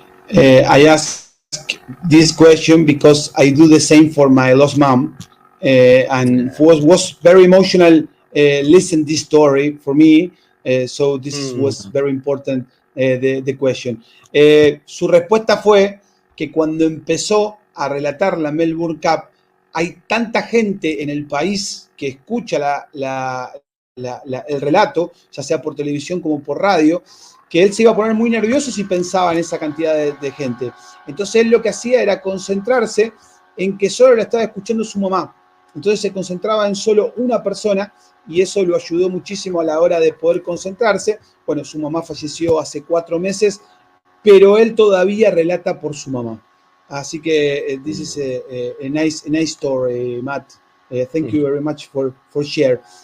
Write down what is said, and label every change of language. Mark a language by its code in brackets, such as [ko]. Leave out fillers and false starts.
[en] I ask this question because I do the same for my lost mom, and was very emotional. Listen this story for me. So this was very important, the question. [es] Su respuesta fue que cuando empezó a relatar la Melbourne Cup, hay tanta gente en el país que escucha el relato, ya sea por televisión como por radio, que él se iba a poner muy nervioso si pensaba en esa cantidad de gente. Entonces él lo que hacía era concentrarse en que solo la estaba escuchando su mamá. Entonces se concentraba en solo una persona, y eso lo ayudó muchísimo a la hora de poder concentrarse. Bueno, su mamá falleció hace 4 meses, pero él todavía relata por su mamá. Así que [en] this is a nice story, Matt. Thank you very much for share.